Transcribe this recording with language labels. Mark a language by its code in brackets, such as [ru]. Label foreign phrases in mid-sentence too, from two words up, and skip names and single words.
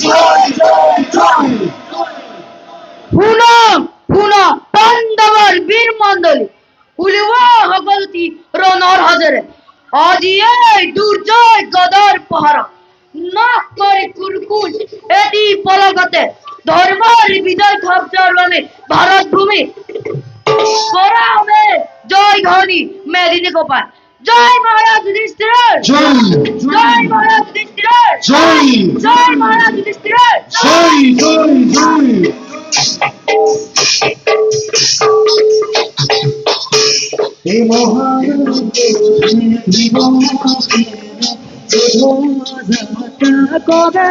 [as] শুনা শুনা পাণ্ডৱৰ বীৰ মণ্ডলী, উলিওৱা সকলোটি ৰণৰ হাজেৰে আজি এই দুৰ্জয় গদাৰ পাহাৰক নাশ কৰি কুৰকুল এটি পলকতে ধৰ্মৰ বিজয় কব্জাৰ বাবে ভাৰত ভূমি কৰা হবে জয় ধ্বনি মেদিনী গোপাল। জয় মহারাজ যুধিষ্ঠির, জয় মহারাজ যুধিষ্ঠির, জয় মহারাজ যুধিষ্ঠির। হে কবে